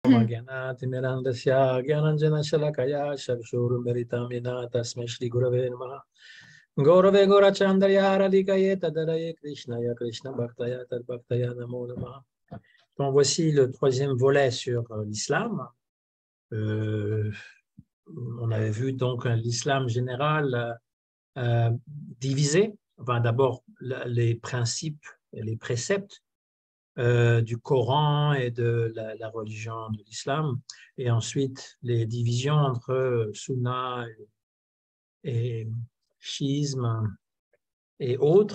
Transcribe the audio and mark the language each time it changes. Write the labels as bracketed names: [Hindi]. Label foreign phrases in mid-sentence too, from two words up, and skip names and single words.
[Sanskrit] ज्ञानतिमिरान्धस्य ज्ञानाञ्जन शलाकया चक्षुरुन्मीलितं येन तस्मै श्री गुरवे नमः गौरवे गौरचन्द्राय राधिकायै तदरायै कृष्णाय कृष्ण भक्ताय तद् भक्ताय नमो नमः. [French] Donc voici le troisième volet sur l'islam. On avait vu donc l'islam général divisé. Enfin, d'abord les principes et les préceptes du Coran et de la religion de l'islam, et ensuite les divisions entre sunna et chiisme et autres.